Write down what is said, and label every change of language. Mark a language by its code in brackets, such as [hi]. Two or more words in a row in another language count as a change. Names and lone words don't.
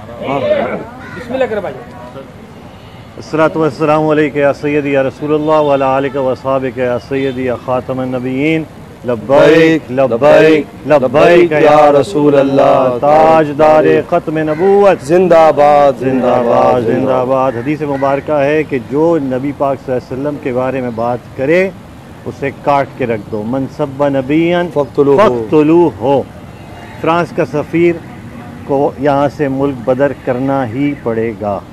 [ur] بسم اللہ کر بھائی. [ar] الصلاة والسلام عليك يا سيدي يا رسول الله وعلى آلك وأصحابك يا سيدي يا خاتم النبيين لبيك لبيك لبيك يا رسول الله [ur] تاجدار ختم نبوت जिंदाबाद زندہ باد زندہ باد. حدیث مبارک ہے کہ جو نبی پاک [ar] صلى الله عليه وسلم [ur] کے بارے میں بات کرے اسے کاٹ کے رکھ دو. [ar] من سب نبيا فاقتلوه [ur] ہو۔ فرانس کا سفیر کو یہاں سے ملک بدر کرنا ہی پڑے گا.